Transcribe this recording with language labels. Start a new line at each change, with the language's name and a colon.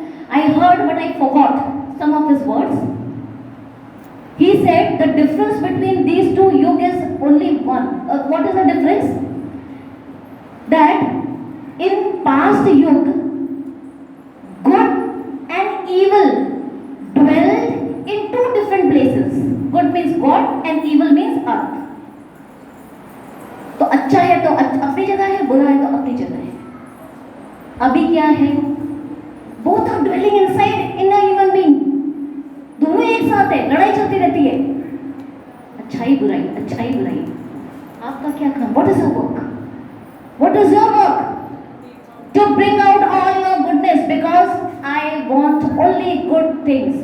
English: I heard but I forgot some of his words. He said the difference between these two yugs is only one. What is the difference? That in past yug, good and evil dwelled in two different places. Good means God and evil means earth.
Hindi: तो अच्छा है तो अपनी जगह है, बुरा है तो अपनी जगह है। अभी क्या है?
English: Both are dwelling inside in a human being.
Hindi: दोनों एक साथ है, लड़ाई चलती रहती है। अच्छाई बुराई, अच्छाई बुराई। आपका क्या काम?
English: What is your work? What is your work? To bring out all your goodness, because I want only good things.